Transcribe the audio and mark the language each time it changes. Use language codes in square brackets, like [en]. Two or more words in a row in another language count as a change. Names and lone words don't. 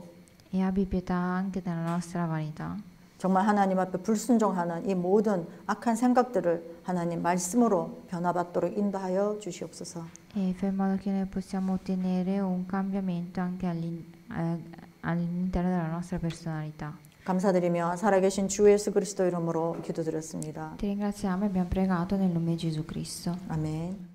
[it] E abbi pietà anche della nostra vanità. [ko] 정말 하나님 앞에 불순종하는 이 모든 악한 생각들을 하나님 말씀으로 변화받도록 인도하여 주시옵소서. [it] E fai in modo che noi possiamo ottenere un cambiamento anche all'interno della nostra personalità. [ko] 감사드리며 살아계신 주 예수 그리스도 이름으로 기도드렸습니다. [it] Ti ringraziamo e abbiamo pregato nel nome di Gesù Cristo. [ko] 아멘.